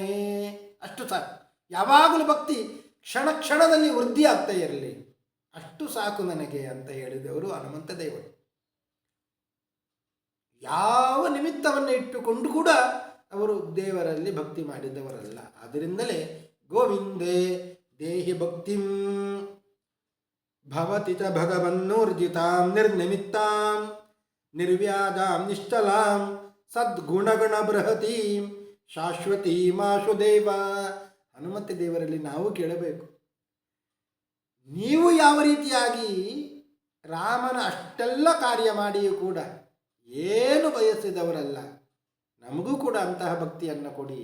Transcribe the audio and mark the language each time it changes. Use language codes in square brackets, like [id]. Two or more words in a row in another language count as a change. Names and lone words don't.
[kn] ಅಷ್ಟು ಸಾಕು, ಯಾವಾಗಲೂ ಭಕ್ತಿ ಕ್ಷಣ ಕ್ಷಣದಲ್ಲಿ ವೃದ್ಧಿ ಆಗ್ತಾ ಇರಲಿ, ಅಷ್ಟು ಸಾಕು ನನಗೆ ಅಂತ ಹೇಳಿದವರು ಹನುಮಂತ ದೇವರು. ಯಾವ ನಿಮಿತ್ತವನ್ನು ಇಟ್ಟುಕೊಂಡು ಕೂಡ ಅವರು ದೇವರಲ್ಲಿ ಭಕ್ತಿ ಮಾಡಿದವರಲ್ಲ. [sa] ಆದ್ದರಿಂದಲೇ ಗೋವಿಂದೇ ದೇಹಿ ಭಕ್ತಿಂ ಭವತಿ ಚ ಭಗವನ್ನೂರ್ಜಿತಾಂ ನಿರ್ನಿಮಿತ್ತಾಂ ನಿರ್ವ್ಯಾಜಾಂ ನಿಶ್ಚಲಾಂ ಸದ್ಗುಣಗಣ ಬೃಹತೀಂ ಶಾಶ್ವತೀಮಾಶು ದೇವ. [kn] ಹನುಮಂತ ದೇವರಲ್ಲಿ ನಾವು ಕೇಳಬೇಕು, ನೀವು ಯಾವ ರೀತಿಯಾಗಿ ರಾಮನ ಅಷ್ಟೆಲ್ಲ ಕಾರ್ಯ ಮಾಡಿಯೂ ಕೂಡ ಏನು ಬಯಸಿದವರಲ್ಲ, ನಮಗೂ ಕೂಡ ಅಂತಹ ಭಕ್ತಿಯನ್ನು ಕೊಡಿ.